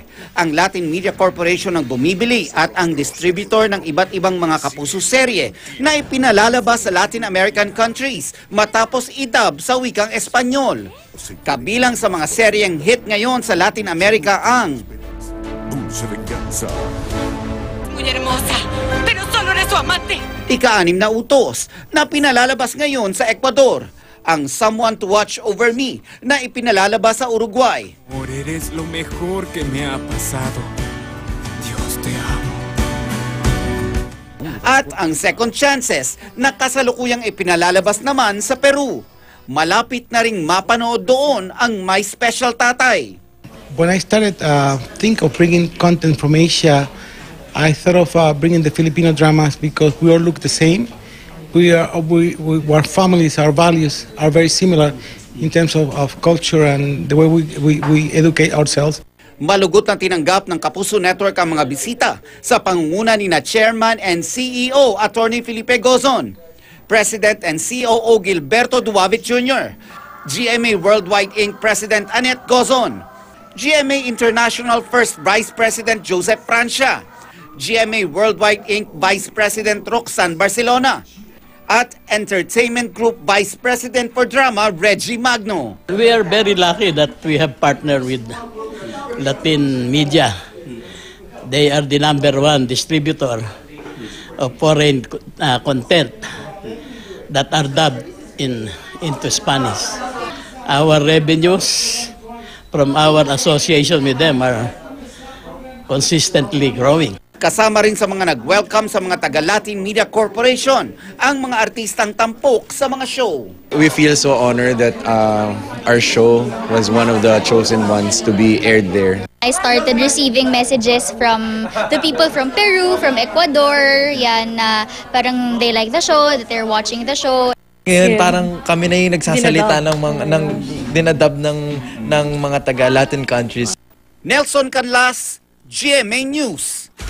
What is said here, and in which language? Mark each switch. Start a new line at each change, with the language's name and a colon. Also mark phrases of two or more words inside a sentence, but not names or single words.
Filipino: Ang Latin Media Corporation ang bumibili at ang distributor ng iba't ibang mga Kapuso serye na ipinalalabas sa
English: Latin American countries
Filipino: matapos idub sa wikang Espanyol. Kabilang sa mga seryeng hit ngayon sa Latin America ang
Spanish: Muy hermosa, pero solo eres su amante.
Filipino: Ika-6 na utos na pinalalabas ngayon sa Ecuador, ang Someone to Watch Over Me na ipinalalabas sa Uruguay.
Spanish: Amor, eres lo mejor que me ha pasado. Dios te amo.
Filipino: At ang Second Chances na kasalukuyang ipinalalabas naman sa Peru. Malapit na ring mapanood doon ang My Special Tatay.
English: When I started think of bringing content from Asia, I thought of bringing the Filipino dramas because we all look the same. Our families, our values are very similar in terms of culture and the way we educate ourselves.
Filipino: Malugot na tinanggap ng Kapuso Network ang mga bisita sa pangunguna ni na
English: Chairman and CEO Attorney Felipe Gozon, President and COO Gilberto Duavit Jr., GMA Worldwide Inc. President Annette Gozon, GMA International First Vice President Joseph Francia, GMA Worldwide Inc. Vice President Roxanne Barcelona, at Entertainment Group Vice President for Drama Reggie Magno. We are very lucky that we have partnered with Latin Media. They are the #1 distributor of foreign content that are dubbed into Spanish. Our revenues from our association with them are consistently growing.
Filipino: Kasama rin sa mga nag-welcome sa mga taga-Latin Media Corporation ang mga artistang tampok sa mga show.
English: We feel so honored that our show was one of the chosen ones to be aired there. I started receiving messages from the people from Peru, from Ecuador,
Filipino: yan na parang
English: they like the show, that they're watching the show.
Filipino: Ngayon parang kami na yung nagsasalita ng dinadub ng mga taga-
English: Latin countries.
Filipino: Nelson Canlas, GMA News.